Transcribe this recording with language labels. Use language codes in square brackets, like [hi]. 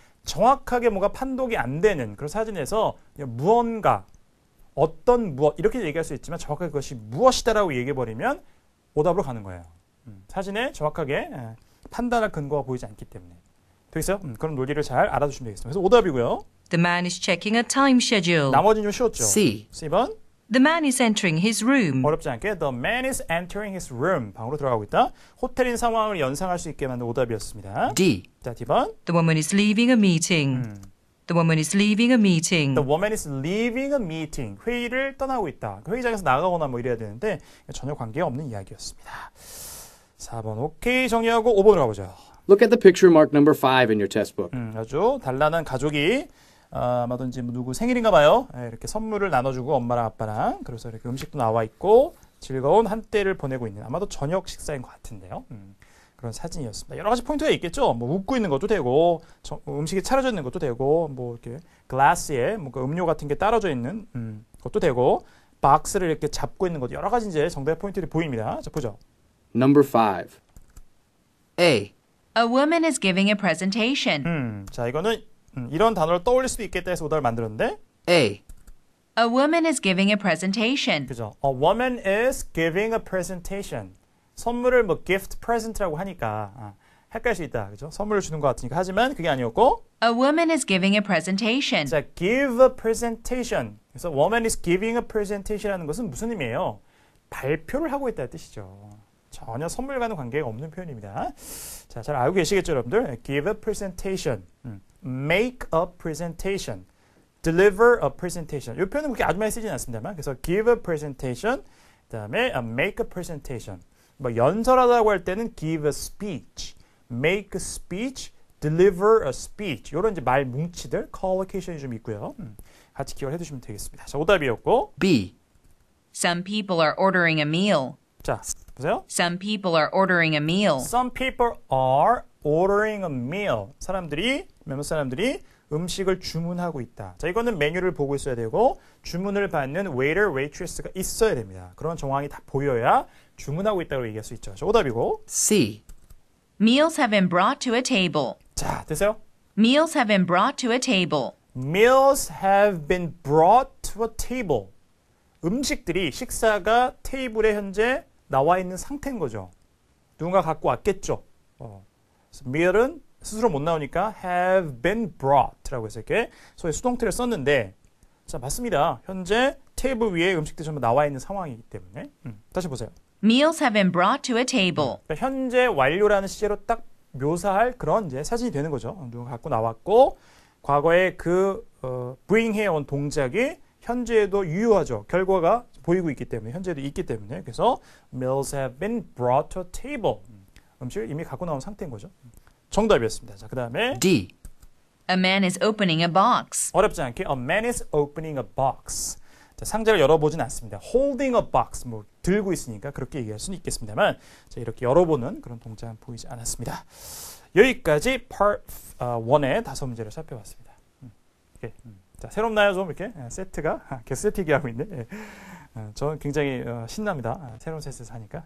[ko] 정확하게 뭔가 판독이 안 되는 그런 사진에서 무언가, 어떤 무엇 이렇게 얘기할 수 있지만 정확하게 그것이 무엇이다라고 얘기해버리면 오답으로 가는 거예요. 사진에 정확하게 판단할 근거가 보이지 않기 때문에. 되겠어요? 그런 논리를 잘 알아두시면 되겠습니다. 그래서 오답이고요. [en] The man is checking a time schedule. [ko] 나머지는 좀 쉬웠죠? [en] C. [ko] C번. [en] The man is entering his room. [ko] 어렵지 않게 [en] The man is entering his room. [ko] 방으로 들어가고 있다. 호텔인 상황을 연상할 수 있게 만든 오답이었습니다. [en] D. [ko] 자, D번. [en] The woman is leaving a meeting. The woman is leaving a meeting. The woman is leaving a meeting. [ko] 회의를 떠나고 있다. 회의장에서 나가거나 뭐 이래야 되는데 전혀 관계없는 이야기였습니다. 4번 오케이 정리하고 5번으로 가보죠. [en] Look at the picture marked number 5 in your test book. [ko] 아주 단란한 가족이 아마도 이제 누구 생일인가 봐요. 이렇게 선물을 나눠주고 엄마랑 아빠랑 그래서 이렇게 음식도 나와 있고 즐거운 한때를 보내고 있는 아마도 저녁 식사인 것 같은데요. 그런 사진이었습니다. 여러 가지 포인트가 있겠죠. 뭐 웃고 있는 것도 되고 음식이 차려져 있는 것도 되고 뭐 이렇게 글라스에 뭔가 음료 같은 게 따라져 있는 것도 되고 박스를 이렇게 잡고 있는 것도 여러 가지 이제 정답의 포인트들이 보입니다. 자, 보죠. [en] Number 5. A. A woman is giving a presentation. [ko] 자, 이거는 이런 단어를 떠올릴 수도 있겠다 해서 오답을 만들었는데 [en] A. A woman is giving a presentation. [ko] 그죠? [en] A woman is giving a presentation. [ko] 선물을 뭐 gift present라고 하니까 헷갈릴 수 있다. 그죠? 선물을 주는 것 같으니까. 하지만 그게 아니었고 [en] A woman is giving a presentation. 자, give a presentation. [ko] 그래서 [en] woman is giving a presentation [ko] 이라는 것은 무슨 의미예요? 발표를 하고 있다는 뜻이죠. 전혀 선물과는 관계가 없는 표현입니다. 자, 잘 알고 계시겠죠, 여러분들? [en] Give a presentation. Make a presentation. Deliver a presentation. [ko] 이 표현은 그렇게 아주 많이 쓰지는 않습니다만 그래서 [en] give a presentation, [ko] 그 다음에 [en] make a presentation. [ko] 뭐 연설하다고 할 때는 [en] give a speech, make a speech, deliver a speech. [ko] 이런 이제 말 뭉치들, collocation이 좀 있고요. 같이 기억을 해두시면 되겠습니다. 자, 오답이었고 [en] B. Some people are ordering a meal. [ko] 자, 보세요. [en] Some people are ordering a meal. Some people are ordering a meal. [ko] 몇몇 사람들이 음식을 주문하고 있다. 자, 이거는 메뉴를 보고 있어야 되고 주문을 받는 waiter, waitress가 있어야 됩니다. 그런 정황이 다 보여야 주문하고 있다고 얘기할 수 있죠. 자, 오답이고 [en] C. Meals have been brought to a table. [ko] 자, 되세요? [en] Meals have been brought to a table. Meals have been brought to a table. [ko] 음식들이 식사가 테이블에 현재 나와 있는 상태인 거죠. 누군가 갖고 왔겠죠. meal은 스스로 못 나오니까 [en] have been brought [ko] 라고 해서 이렇게 소위 수동태를 썼는데 자 맞습니다. 현재 테이블 위에 음식들이 전부 나와 있는 상황이기 때문에 다시 보세요. [en] Meals have been brought to a table. [ko] 그러니까 현재 완료라는 시제로 딱 묘사할 그런 이제 사진이 되는 거죠. 누군가 갖고 나왔고 과거에 그 bring 해온 동작이 현재에도 유효하죠. 결과가 보이고 있기 때문에 현재도 있기 때문에 그래서 [en] meals have been brought to a table. [ko] 음식을 이미 갖고 나온 상태인 거죠. 정답이었습니다. 자, 그다음에 [en] D. A man is opening a box. [ko] 어렵지 않게 [en] a man is opening a box. [ko] 자, 상자를 열어보진 않습니다. [en] holding a box [ko] 뭐 들고 있으니까 그렇게 얘기할 수는 있겠습니다만 자, 이렇게 열어보는 그런 동작은 보이지 않았습니다. 여기까지 part 1의 5문제를 살펴봤습니다. 자, 새롭나요? 좀 이렇게 세트가 계속 세트 얘기하고 있네. 예. 저는 굉장히 신납니다. 새로운 세트에서 하니까.